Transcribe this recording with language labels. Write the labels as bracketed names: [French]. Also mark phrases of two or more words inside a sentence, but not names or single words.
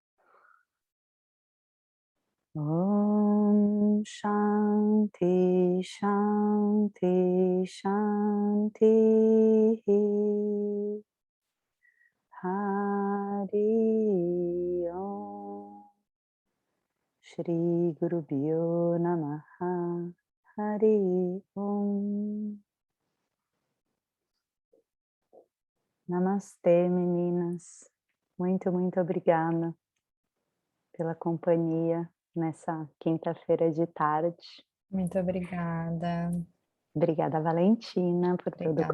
[Sanskrit] ॐ शान्ति शान्ति शान्ति हरि ॐ श्री गुरु भ्यो नमः हरि ॐ. [Portuguese] Namastê, meninas. Muito, muito obrigada pela companhia nessa quinta-feira de tarde. Muito obrigada. Obrigada, Valentina, por todo o